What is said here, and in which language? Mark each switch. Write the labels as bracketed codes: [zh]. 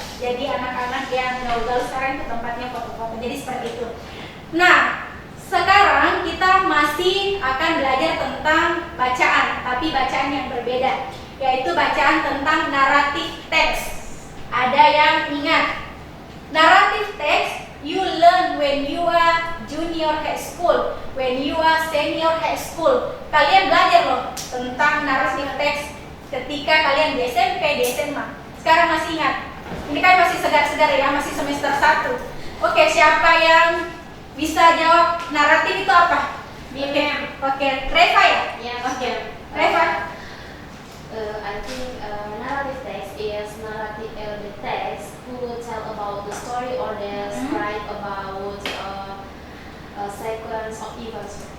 [id] Jadi anak-anak yang gaul-gaul sekarang ke tempatnya foto-foto. Jadi seperti itu. Nah, sekarang kita masih akan belajar tentang bacaan, tapi bacaan yang berbeda, yaitu bacaan tentang naratif teks. Ada yang ingat? [en] Naratif teks you learn when you are junior high school, when you are senior high school. [id] Kalian belajar loh tentang naratif teks ketika kalian di SMP, di SMA. Sekarang masih ingat? Ini kan masih segar-segar ya, masih semester 1. Oke, siapa yang bisa jawab naratif itu apa? Oke, Reva ya? [en] Yes. [id] Oke, Reva. [en] I think narrative text is the text who tell about the story or describe about a sequence of events.